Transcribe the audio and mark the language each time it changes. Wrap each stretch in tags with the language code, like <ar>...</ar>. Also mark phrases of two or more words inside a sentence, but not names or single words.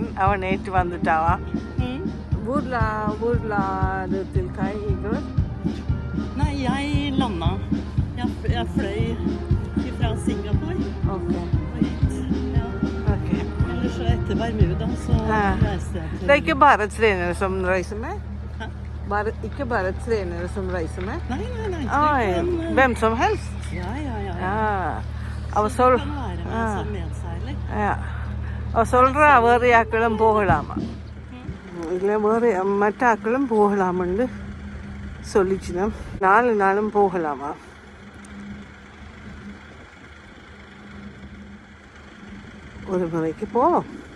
<ta>அவன் நேற்று வந்துட்டாவான்.</ta> <no>Hvor la du til Kai i går? Nei, jeg landa. Jeg fløy fra Singapore. Ok. Og hit. Ja. Ok. Ellers så etter Bermuda så reiste jeg til... Det er ikke bare trenere som reiser med? Hæ? Ikke bare trenere som reiser med? Nei. Oi, hvem som helst? Ja.</no> <ta>அவ</ta> <no>Så kan være med som medseiler. Ja.</no> <ta>அவ சொல்கிறா வேறு யாக்களும் போகலாமா, இல்லை வேறு மற்ற ஆக்களும் போகலாமன்னு சொல்லிச்சுனா 4 நாளும் போகலாமா. ஒரு முறைக்கு போவோம்.</ta>